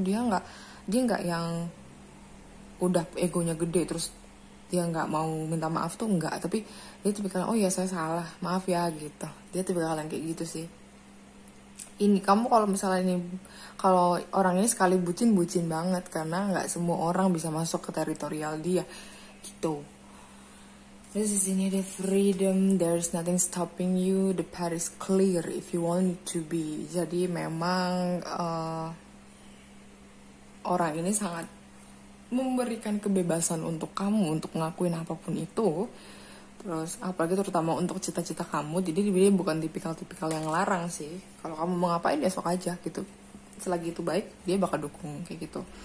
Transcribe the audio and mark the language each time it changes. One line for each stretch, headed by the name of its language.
Indonesian: Dia nggak yang udah egonya gede terus dia nggak mau minta maaf tuh, enggak. Tapi dia tipikal, oh ya saya salah, maaf ya gitu. Dia tipikal yang kayak gitu sih. Ini kamu kalau orang ini sekali bucin banget, karena nggak semua orang bisa masuk ke teritorial dia gitu. Terus di sini ada
English: freedom, there's nothing stopping you, the path is clear if you want it to be.
Indonesian: Jadi memang orang ini sangat memberikan kebebasan untuk kamu untuk ngelakuin apapun itu. Terus apalagi terutama untuk cita-cita kamu. Jadi dia bukan tipikal yang larang sih. Kalau kamu mau ngapain ya sok aja gitu. Selagi itu baik, dia bakal dukung kayak gitu.